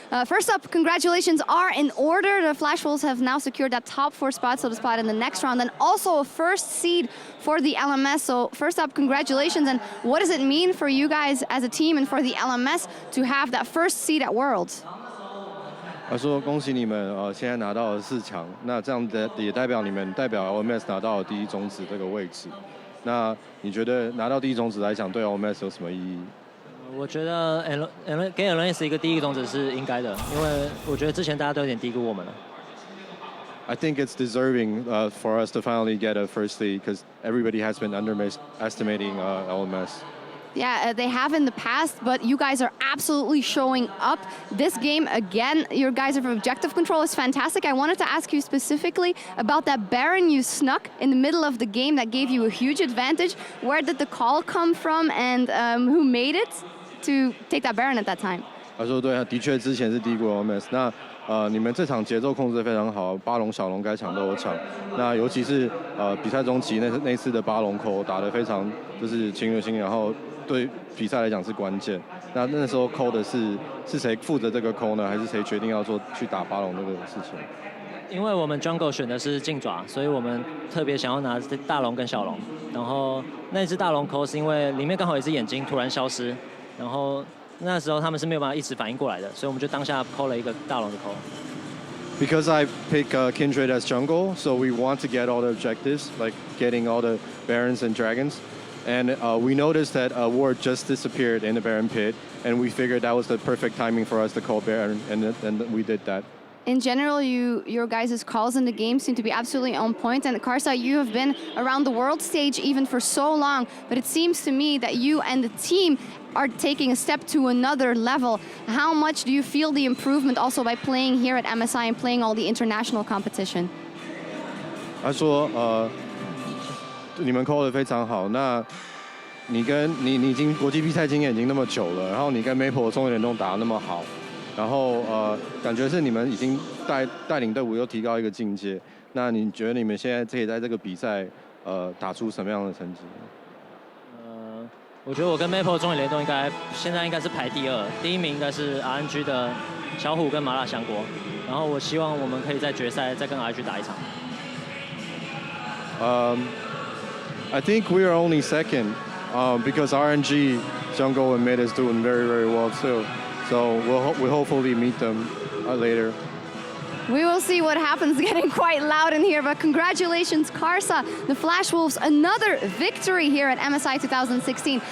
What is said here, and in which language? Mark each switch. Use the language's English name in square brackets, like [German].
[English] First up, congratulations are in order. The Flash Wolves have now secured that top 4 spot, so the spot in the next round, and also a first seed for the LMS. So first up, congratulations. And what does it mean for you guys as a team and for the LMS to have that first seed at Worlds? [Chinese] 他说：“恭喜你们，现在拿到了4强，那这样的也代表你们代表 LMS 拿到了第1种子这个位置。那你觉得拿到第1种子来讲，对 LMS 有什么意义？” 我觉得给 LMS 一个第1个种子是应该的，因为我觉得之前大家都有点低估我们了。 [English] I think it's deserving for us to finally get a first lead because everybody has been underestimating LMS. Yeah, they have in the past, but you guys are absolutely showing up. This game, again, your guys' objective control is fantastic. I wanted to ask you specifically about that Baron you snuck in the middle of the game that gave you a huge advantage. Where did the call come from, and who made it? to take that Baron at that time. [Chinese] 他说对，的确之前是低估 OMS。那你们这场节奏控制得非常好，巴龙小龙该抢都有抢。那尤其是比赛中期那次的巴龙扣打得非常就是侵略性，然后对比赛来讲是关键。那时候扣的是谁负责这个扣呢？还是谁决定要去打巴龙这个事情？因为我们 Jungle 选的是劲爪，所以我们特别想要拿大龙跟小龙。然后那只大龙扣是因为里面刚好有一只眼睛突然消失，然后那时候他们是没有办法一直反应过来的，所以我们就当下扣了一个大龙的扣。 [English] Because I pick Kindred as jungle, so we want to get all the objectives, like getting all the Barons and Dragons. And we noticed that a ward just disappeared in the Baron pit, and we figured that was the perfect timing for us to call Baron, and we did that. In general, your guys' calls in the game seem to be absolutely on point. And Karsa, you have been around the world stage even for so long, but it seems to me that you and the team are taking a step to another level. How much do you feel the improvement also by playing here at MSI and playing all the international competition? [Chinese] 他说你们扣得非常好。那你已经国际比赛经验已经那么久了，然后你跟 Maple 中原联动打得那么好。然后感觉是你们已经带领队伍又提高一个境界。那你觉得你们现在可以在这个比赛打出什么样的成绩？我觉得我跟 Maple 中野联动现在应该是排第2，第1名应该是 RNG 的小虎跟麻辣香锅。然后我希望我们可以在决赛再跟 RNG 打一场。 [English] I think we are only second because RNG jungle and mid is doing very very well too. So we'll hopefully meet them later. We will see what happens. Getting quite loud in here, but congratulations, Karsa, the Flash Wolves, another victory here at MSI 2016.